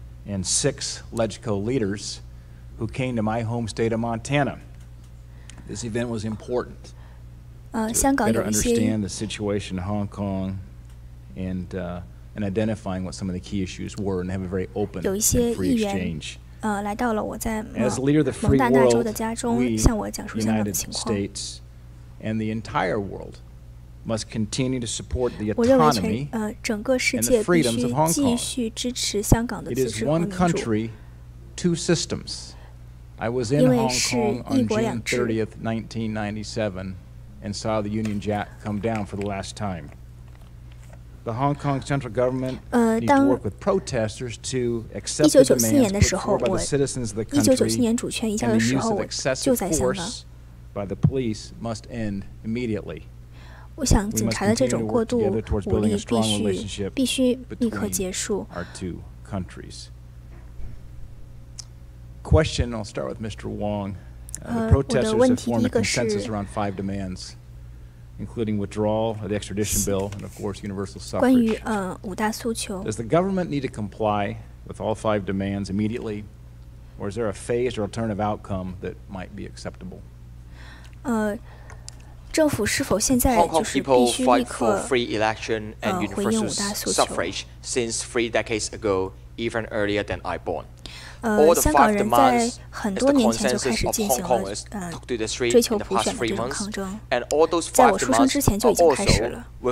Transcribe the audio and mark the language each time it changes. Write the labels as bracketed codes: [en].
[en] And 6 LegCo leaders who came to my home state of Montana. This event was important to better understand the situation in Hong Kong and identifying what some of the key issues were and have a very open and free exchange. [zh] 来到了我在蒙大拿州的家中，向我讲述香港的情况。 [en] And the entire world must continue to support the [zh] 我认为 [en] autonomy [zh] 整个世界必须继续支持香港的自治和民主。 [en] It is one country, 2 systems. I was in Hong Kong on June 30th, 1997, and saw the Union Jack come down for the last time. The Hong Kong central government needs to work with protesters to accept the demands put forward by the citizens of the country, and the use of excessive force by the police must end immediately. [zh] 我想警察的这种过度武力必须立刻结束。 [en] Question, I'll start with Mr. Wong. The protesters have formed a consensus around 5 demands, including withdrawal of the extradition bill and, of course, universal suffrage. [zh] 关于5大诉求。 [en] Does the government need to comply with all 5 demands immediately, or is there a phased or alternative outcome that might be acceptable? [zh] 政府是否现在就是必须立刻回应5大诉求？ [en] since 3 decades ago, even earlier than I born. [zh] 香港人在很多年前就开始进行了追求普选的这种抗争，在我出生之前就已经开始了。